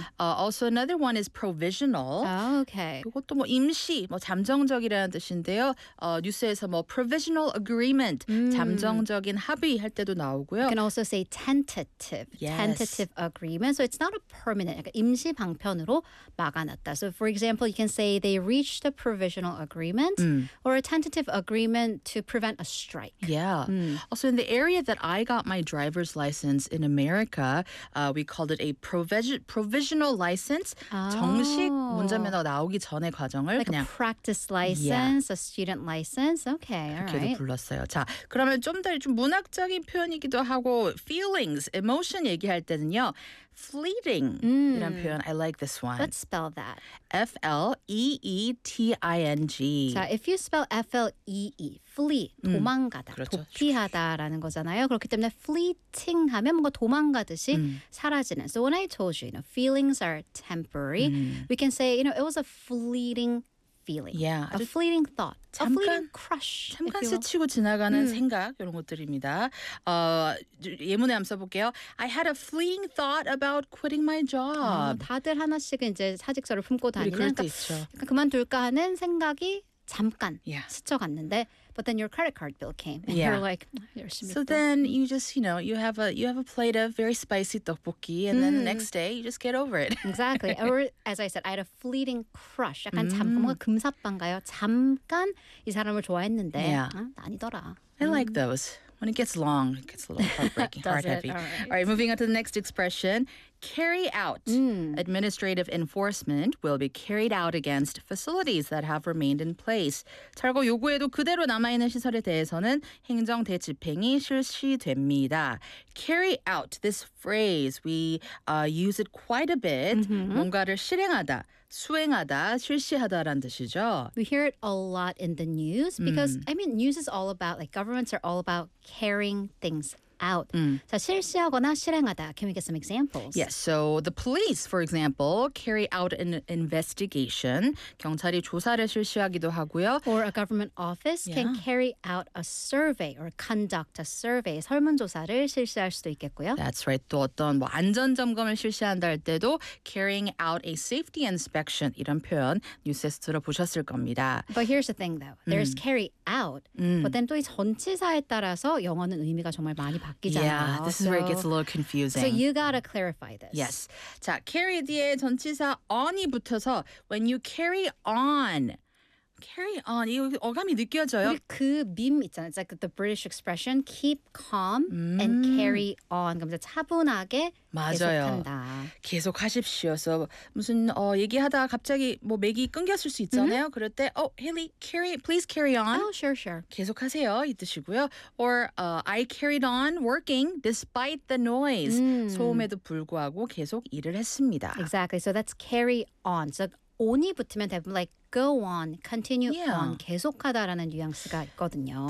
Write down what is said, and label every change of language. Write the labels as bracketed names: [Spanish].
[English] Also another one is provisional. Okay. [Korean] 그것도 뭐 임시, 뭐 잠정적이라는 뜻인데요. 뉴스에서 뭐 [English] provisional agreement, [Korean] 잠정적인 합의 할 때도 나오고요. [English] You can also say tentative. Yes. Tentative agreement. So it's not a permanent. [Korean] 약간 임시 방편으로 막아놨다. [English] So for example, you can say they reached a provisional agreement or a tentative agreement to prevent a strike. Yeah. Also, in the area that I got my driver's license in America, we called it a provisional license. Oh. [Korean] 정식 운전면허 나오기 전의 과정을 [English] like [Korean] 그냥 [English] a practice license, yeah. a student license. Okay, all right. [Korean] 그렇게도 불렀어요. 자, 그러면 좀 더 좀 문학적인 표현이기도 하고 feelings, emotion 얘기할 때는요. [English] Fleeting [Korean] 이런 표현. [English] I like this one. Let's spell that. F-L-E-E-T-I-N-G. 자, if you spell F-L-E-E, flee, 도망가다, [Korean] 그렇죠. 도피하다라는 거잖아요. 그렇기 때문에 fleeting 하면 뭔가 도망가듯이 사라지는. [English] So when I told you, you know, feelings are temporary, we can say, you know, it was a fleeting feeling. Yeah. A fleeting thought. [Korean] 잠깐, [English] a fleeting crush. [Korean] 잠깐 스치고 지나가는 생각, 이런 것들입니다. 예문에 한번 써볼게요. [English] I had a fleeting thought about quitting my job. [Korean] 다들 하나씩은 이제 사직서를 품고 다니는. 우리 그럴 때 그러니까, 있죠. 그러니까 그만둘까 하는 생각이 잠깐 [English] yeah. [Korean] 스쳐갔는데 [English] But then your credit card bill came, and yeah. you're like, "Yoshimi." So then you just, you know, you have a plate of very spicy tteokbokki, and then the next day you just get over it. Exactly. Or as I said, I had a fleeting crush. [Korean] 약간 잠깐 뭔가 금사빠인가요? 잠깐 이 사람을 좋아했는데 [English] yeah. [Korean] 아니더라. [English] I like those. When it gets long, it gets a little heartbreaking, heart-heavy. All right, moving on to the next expression. Carry out. Administrative enforcement will be carried out against facilities that have remained in place. [Korean] 철거 요구에도 그대로 남아있는 시설에 대해서는 행정 대집행이 실시됩니다. [English] Carry out, this phrase, we use it quite a bit. Mm-hmm. [Korean] 뭔가를 실행하다. 수행하다, 실시하다라는 뜻이죠. [English] We hear it a lot in the news because, I mean, news is all about, like, governments are all about carrying things out. [Korean] So, 실시하거나 실행하다. [English] Can we get some examples? Yes. So, the police, for example, carry out an investigation. [Korean] 경찰이 조사를 실시하기도 하고요. [English] Or a government office can carry out a survey or conduct a survey. [Korean] 설문조사를 실시할 수도 있겠고요. That's right. 또 어떤 뭐 안전점검을 실시한다 할 때도 [English] carrying out a safety inspection [Korean] 이런 표현 뉴스에서 들어보셨을 겁니다. [English] But here's the thing, though. There's carry out. But then [Korean] 또 이 전치사에 따라서 영어는 의미가 정말 많이 바뀌잖아요. [English] Yeah, this is where it gets a little confusing. So you gotta clarify this. [Korean] Yes. 자, carry 뒤에 전치사 on이 붙어서 [English] when you carry on, carry on, [Korean] 이 어감이 느껴져요. 우리 그 밈 있잖아요. [English] It's like the British expression, keep calm and carry on. [Korean] 그럼 차분하게 맞아요. 계속한다. 계속하십시오. So 무슨 얘기하다 갑자기 뭐 맥이 끊겼을 수 있잖아요. [English] Mm-hmm. [Korean] 그럴 때 [English] Haley, please carry on. Oh, sure. [Korean] 계속하세요. 이 뜻이고요. [English] Or I carried on working despite the noise. [Korean] 소음에도 불구하고 계속 일을 했습니다. [English] Exactly. So that's carry on. So [Korean] on이 붙으면 대부분 [English] like go on, continue yeah. [Korean] on, 계속하다라는 뉘앙스가 있거든요.